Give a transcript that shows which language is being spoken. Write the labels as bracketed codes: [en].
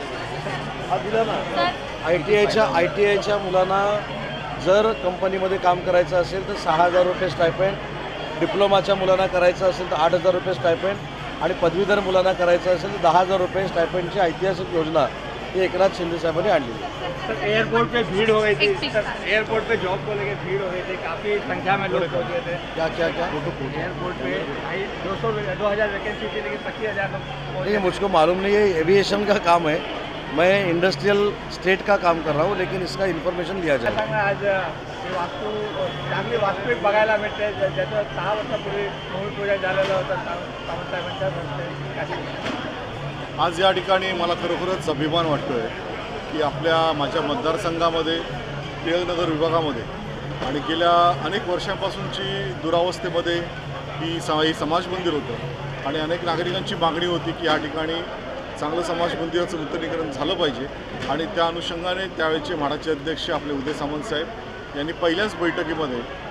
[mr] हा दिला ना, ITIच्या मुलांना जर कंपनीमध्ये काम करायचं असेल तर 6,000 रुपये स्टायपेंड, डिप्लोमाच्या मुलांना करायचं असेल तर 8,000 रुपये स्टायपेंड आणि पदवीधर मुलांना करायचं असेल तर 10,000 रुपये स्टायपेंडची ऐतिहासिक योजना ही एकनाथ शिंदे साहेबांनी आणली। [hi] सर, एयरपोर्ट पे भीड़ हो गई थी, सर एयरपोर्ट पे जॉब को लेकर भीड़ हो गई थी, काफ़ी संख्या में लोग पहुँचे थे। क्या एयरपोर्ट पे 2,000 वैकेंसी थी लेकिन 25,000 लोग। नहीं, मुझको मालूम नहीं है, एविएशन का काम है, मैं इंडस्ट्रियल स्टेट का काम कर रहा हूँ, लेकिन इसका इन्फॉर्मेशन लिया जाए। [mr] आज वास्तू चांगली वास्तविक बघायला मिळते, ज्याचं 6 वर्षापूर्वी भूमिपूजन झालेलं होतं सावंतसाहेबांच्या हस्ते। आज या ठिकाणी मला खरोखरच अभिमान वाटतोय की माझ्या मतदारसंघामध्ये टिळकनगर विभागामध्ये आणि गेल्या अनेक वर्षांपासूनची दुरावस्थेमध्ये ही समाज मंदिर होतं आणि अनेक नागरिकांची मागणी होती की या ठिकाणी चांगलं समाज मंदिराचं नूतनीकरण झालं पाहिजे आणि त्या अनुषंगाने त्यावेळेचे म्हाडाचे अध्यक्ष आपले उदय सामंत साहेब यांनी पहिल्याच बैठकीमध्ये